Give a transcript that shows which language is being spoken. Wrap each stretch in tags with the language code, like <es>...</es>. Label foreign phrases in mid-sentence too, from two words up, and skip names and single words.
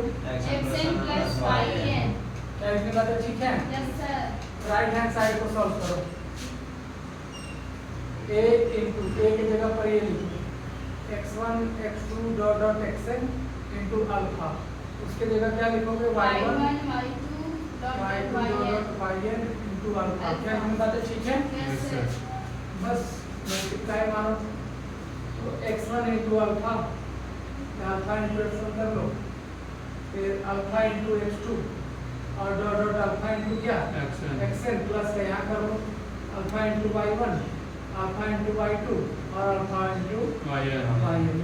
<en>xn plus yn।</en> <hi>क्या इतनी बातें ठीक है?</hi> <en>Yes sir. right hand side</en> <hi>को सॉल्व करो।</hi> <en>a into a</en> <hi>की जगह पर ये लिखो</hi> <en>x1 x2 dot dot xn into alpha,</en> <hi>उसके जगह क्या लिखोगे?</hi> <en>y1 y2 dot y2 yn। yn into alpha.</en> <hi>क्या इतनी बातें ठीक है?</hi> <en>Yes sir.</en> <hi>बस मल्टीप्लाई मारो, तो</hi> <en>x1 into alpha, alpha into x1</en> <hi>कर लो, फिर</hi> <en>alpha into x2</en> <hi>और</hi> <en>dot dot alpha into</en> <hi>क्या</hi> <en>xn plus</en> <hi>का यहाँ कर लो</hi> <en>alpha into y1, alpha into y2</en> <hi>और</hi> <en>alpha into yn.</en>